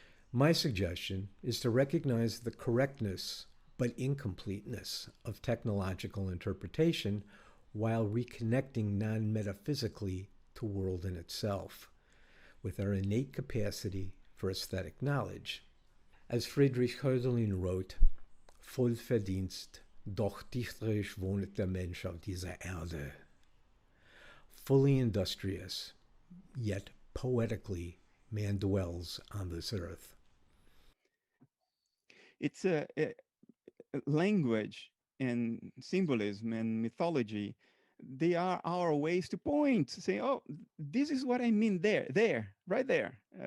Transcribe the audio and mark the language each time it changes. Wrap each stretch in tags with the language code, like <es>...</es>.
<en>My suggestion is to recognize the correctness but incompleteness of technological interpretation while reconnecting non-metaphysically to world in itself, with our innate capacity for aesthetic knowledge. As Friedrich Hölderlin wrote,</en> <de>voll Verdienst, doch dichterisch wohnet der Mensch auf dieser Erde.</de> <en>Fully industrious, yet poetically man dwells on this earth. It's a language and symbolism and mythology. They are our ways to point, say, oh, this is what I mean there, right there.</en>